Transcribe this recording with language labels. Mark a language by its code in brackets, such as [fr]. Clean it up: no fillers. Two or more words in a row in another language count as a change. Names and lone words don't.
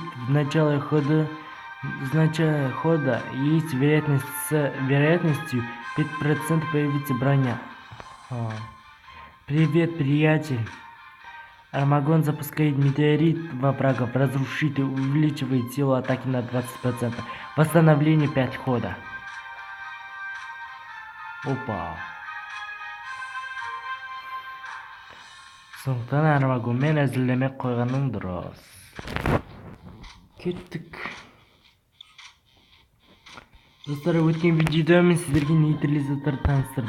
[ru] В начале хода есть вероятность с вероятностью 5% появится броня. Привет, приятель. Армагон запускает метеорит во врагов. Разрушитель увеличивает силу атаки на 20%. Восстановление 5 хода. Опа. [kk] Сондықтан Армагонмен әзірлемек қойғаның дұрыс. Кеттік. Достар, өткен видеода мен сіздерге нейтрализатор таныстырдым.